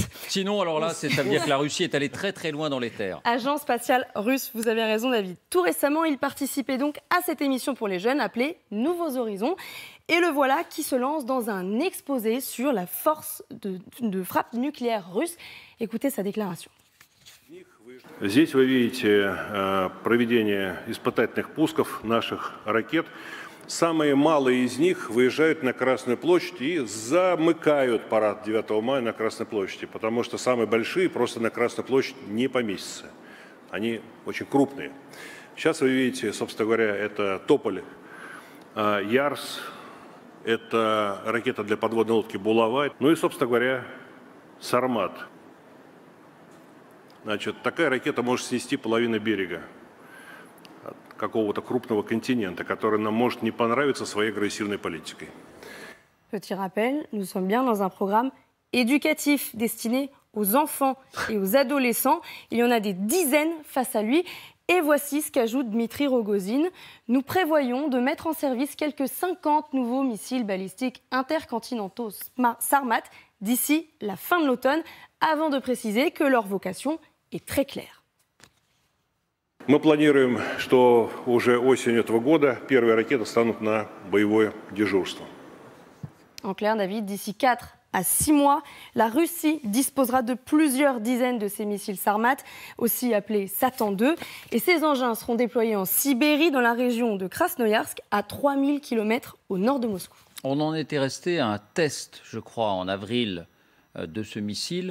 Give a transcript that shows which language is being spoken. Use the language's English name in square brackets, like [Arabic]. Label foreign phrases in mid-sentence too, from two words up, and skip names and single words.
[French] Sinon, alors là, ça veut dire que la Russie est allée très très loin dans les terres. Agence spatiale russe, vous avez raison David. Tout récemment, il participait donc à cette émission pour les jeunes appelée Nouveaux Horizons. Et le voilà qui se lance dans un exposé sur la force de frappe nucléaire russe. Écoutez sa déclaration. [Russian] Здесь вы видите проведение испытательных пусков наших ракет. Самые малые из них выезжают на Красную площадь и замыкают парад 9 мая на Красной площади, потому что самые большие просто на Красную площадь не поместятся. Они очень крупные. Сейчас вы видите, собственно говоря, это Тополь, Ярс, это ракета для подводной лодки «Булава», ну и, собственно говоря, «Сармат». Значит, такая ракета может снести половину берега какого-то крупного континента, который нам может не понравиться своей агрессивной политикой. [French] Petit rappel, nous sommes bien dans un programme éducatif destiné aux enfants et aux adolescents. Il y en a des dizaines face à lui. Et voici ce qu'ajoute Dmitri Rogozine. Nous prévoyons de mettre en service quelques 50 nouveaux missiles balistiques intercontinentaux Sarmat d'ici la fin de l'automne, avant de préciser que leur vocation est très claire. [Russian] Мы планируем, что уже осенью этого года первые ракеты станут на боевое дежурство. [French] En clair, David, d'ici 4 à 6 mois, la Russie disposera de plusieurs dizaines de ces missiles Sarmat, aussi appelés Satan 2. Et ces engins seront déployés en Sibérie, dans la région de Krasnoïarsk, à 3000 km au nord de Moscou. On en était resté à un test, je crois, en avril de ce missile.